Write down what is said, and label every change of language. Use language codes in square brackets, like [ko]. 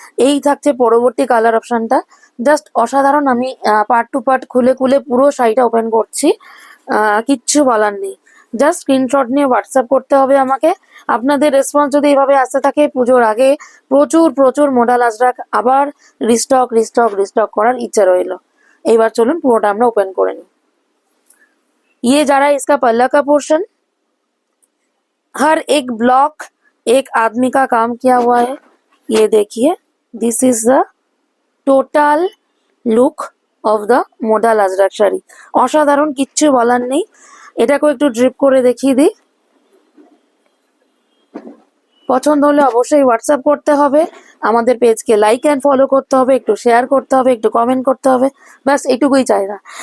[bn] এই থাকছে পরবর্তী কালার অপশনটা, জাস্ট অসাধারণ। আমি পার্ট টু পার্ট খুলে খুলে পুরো শাড়িটা ওপেন করছি, কিচ্ছু বলার নেই। জাস্ট স্ক্রিনশট নিয়ে হোয়াটসঅ্যাপ করতে হবে আমাকে। আপনাদের রেসপন্স যদি এভাবে আসতে থাকে, পুজোর আগে প্রচুর প্রচুর মোডাল আজরাক আবার রিস্টক রিস্টক রিস্টক করার ইচ্ছা রইল। এইবার চলুন পুরোটা আমরা ওপেন করে নিই। [hi] ये जा रहा है इसका पल्ला का पोर्शन। हर एक ब्लॉक एक आदमी का काम किया हुआ है। ये देखिए, [en] This is the total look of the model Ajrak sari. [bn] অসাধারণ, কিচ্ছু বলার নেই। এটাকেও একটু ড্রিপ করে দেখিয়ে দিই। পছন্দ হলে অবশ্যই হোয়াটসঅ্যাপ করতে হবে। আমাদের পেজকে লাইক অ্যান্ড ফলো করতে হবে, একটু শেয়ার করতে হবে, একটু কমেন্ট করতে হবে, ব্যাস এইটুকুই চাই না।